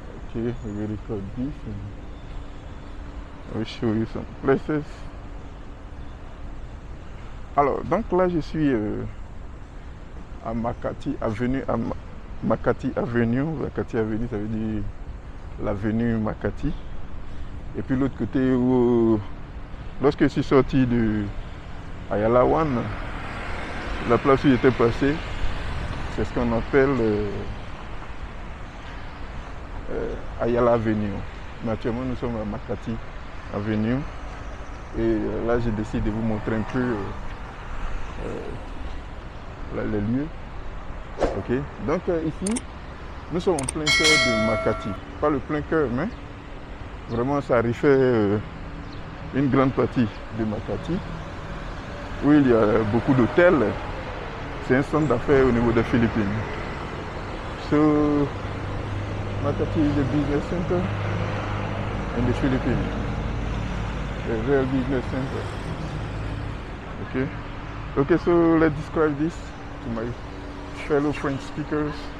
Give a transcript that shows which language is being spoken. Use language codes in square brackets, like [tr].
[en] Okay, we will record this and I will show you some places. [fr] Alors, donc là je suis à Makati Avenue, Makati Avenue. Makati Avenue, ça veut dire l'avenue Makati. Et puis l'autre côté où, lorsque je suis sorti de Ayala One, la place où j'étais passé, c'est ce qu'on appelle Ayala Avenue. Mais actuellement nous sommes à Makati Avenue. Et là j'ai décidé de vous montrer un peu les lieux. Ok. Donc ici, nous sommes en plein cœur de Makati. Pas le plein cœur, mais vraiment ça refait une grande partie de Makati, où il y a beaucoup d'hôtels. C'est un centre d'affaires au niveau des Philippines. [en] So, Makati is a business center in the Philippines. A real business center. Okay. Okay, so let's describe this to my fellow French speakers.